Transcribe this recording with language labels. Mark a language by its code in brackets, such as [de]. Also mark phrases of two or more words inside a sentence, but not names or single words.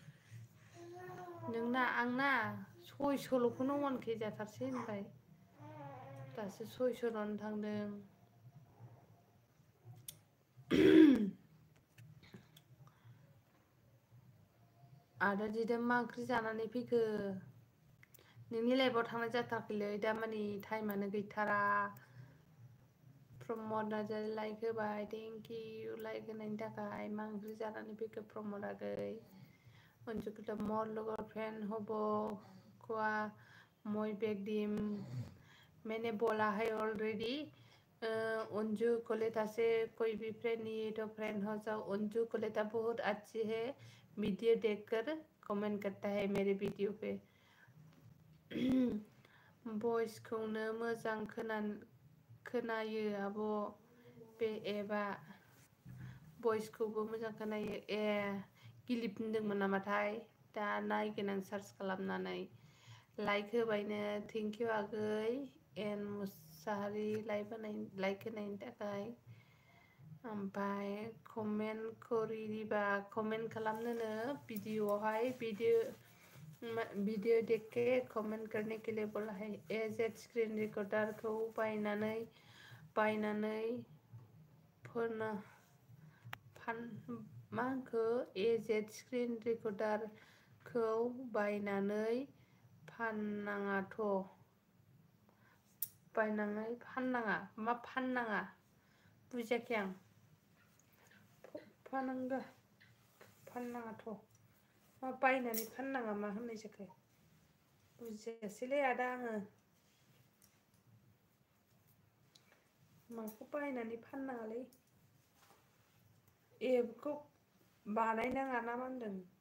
[brx] नोंना आंना 600ल'खौनो 1K जाथारसै होनबाय दासो 600 थांदों आदा दिदोम मा ओंख्रि जानानै फैखो नोंनि लाइफआव थांनाय जाथाराखैलै दामानि टाइमानो गैथारा प्रमद नार्जारि लाइक होबाय [en] thank you [brx] लाइक होनायनि थाखाय मा ओंख्रि जानानै फैखो प्रमद आगै [as] অঞ্জু কলিতা মোৰ লগৰ ফ্ৰেণ্ড হ'বো [hi] क्या मैं बेग दिम मैंने बोला है ऑलरेडी अंजू कलिता से कोई भी फ्रेंड नहीं है तो फ्रेंड हो जाओ अंजू कलिता बहुत अच्छी है वीडियो देखकर कमेंट करता है मेरे वीडियो पे [brx] वॉइस खौनो मोजां खोनायो आब' बे एबा वॉइस खौबो मोजां खोनायो गिलिप होनदोंमोन नामाथाय दा नायगोन आं सार्च खालामनानै लाइक होबायनो [en] thank you [brx] आगै एन मुसाहारि लाइक होनायनि थाखाय ओमफ्राय कमेन्ट करिबा कमेन्ट खालामनोनो वीडियोआवहाय [hi] वीडियो देख के कमेंट करने के लिए बोला है [brx] एजेड स्क्रिन रेकर्डार खौ बायनानै मा होनखो एजेड स्क्रिन रेकर्डार खौ बायनानै फाननाङा मा फाननाङा बुजियाखै आं फाननाङाथ' मा बायनानै फाननाङा मा होननाय जाखो बुजियासैलै आदा आङो माखौ बायनानै फाननाङालै एपखौ बानायनाङा ना मा होनदों